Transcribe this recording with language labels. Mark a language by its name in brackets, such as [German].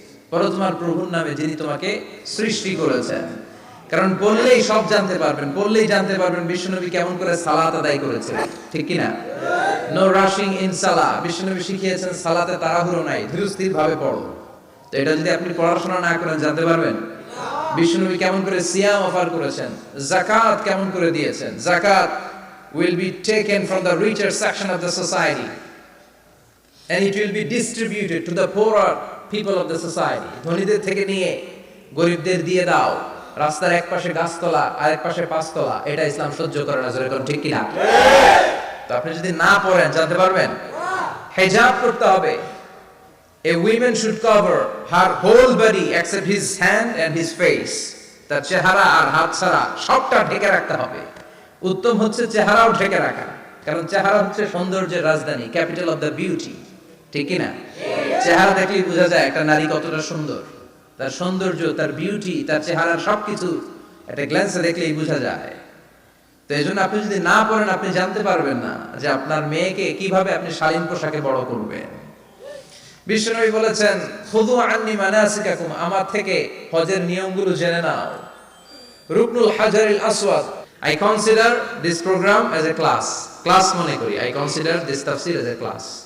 [Bangla] পড়ো তোমার প্রভুর নামে যিনি তোমাকে সৃষ্টি করেছেন। কারণ পড়লেই সব জানতে পারবেন, পড়লেই জানতে পারবেন বিশ্বনবী কেমন করে সালাত আদায় করেছেন, ঠিক কি না? [English] No rushing in salah. [Bangla] বিশ্বনবী শিখিয়েছেন সালাতে তাড়াহুড়ো নাই, ধীরস্থির ভাবে পড়ো। তো এটা যদি আপনি পড়াশোনা না করেন জানতে পারবেন? বিশ্বনবী কেমন করে সিয়াম অফার করেছেন, যাকাত কেমন করে দিয়েছেন। [English] Zakat will be taken from the richer section of the society and it will be distributed to the poorer people of the society. [Bangla] ধনীদের থেকে নিয়ে গরিবদের দিয়ে দাও। রাস্তার এক পাশে গাছতলা আর এক পাশে পাঁচতলা, এটা ইসলাম সহ্য করে না। যেরকম ঠিক কিনা? তো আপনি যদি না পড়েন জানতে পারবেন? হিজাব করতে হবে। [English] A woman should cover her whole body except his hand and his face. [Bangla] তার চেহারা আর হাত ছাড়া সবটা ঢেকে রাখতে হবে। উত্তম হচ্ছে চেহারাও ঢেকে রাখা, কারণ চেহারা হচ্ছে সৌন্দর্যের রাজধানী, [English] capital of the beauty, [Bangla] ঠিক কিনা? চেহারা দেখলেই বোঝা যায় একটা নারী কতটা সুন্দর। তার সৌন্দর্য, তার বিউটি, তার চেহারার সবকিছু একটা গ্ল্যান্সে দেখলেই বোঝা যায়। তো এই জন্য আপনি যদি না পড়েন আপনি জানতে পারবেন না যে আপনার মেয়েকে কিভাবে আপনি শালীন পোশাকে বড় করবেন। বিশ্বনবী বলেছেন, [Arabic] খুযু আন্নী মানাসিকাকুম, [Bangla] আমার থেকে হজের নিয়মগুলো জেনে নাও। [English] রুকনুল হাজারিল আসওয়াদ, I consider this program as a class [Bangla] মনে করি। [English] I consider this tafsir as a class.